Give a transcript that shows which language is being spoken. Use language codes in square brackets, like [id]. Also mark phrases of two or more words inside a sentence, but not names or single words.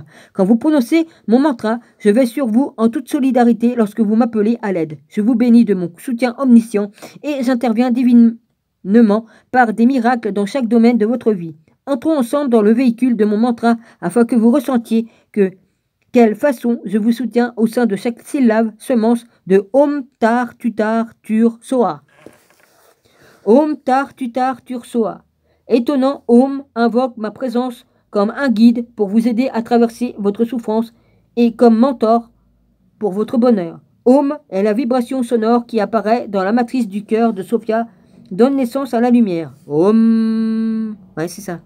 [fr] Quand vous prononcez mon mantra, je vais sur vous en toute solidarité lorsque vous m'appelez à l'aide. Je vous bénis de mon soutien omniscient et j'interviens divinement par des miracles dans chaque domaine de votre vie. Entrons ensemble dans le véhicule de mon mantra afin que vous ressentiez quelle façon je vous soutiens au sein de chaque syllabe semence de [sa] Om Tar Tutar Tur Soha. Om Tar Tutar Tur Soha. [fr] Étonnant, Om invoque ma présence comme un guide pour vous aider à traverser votre souffrance et comme mentor pour votre bonheur. Om est la vibration sonore qui apparaît dans la matrice du cœur de Sophia, donne naissance à la lumière. Om. Ouais, c'est ça.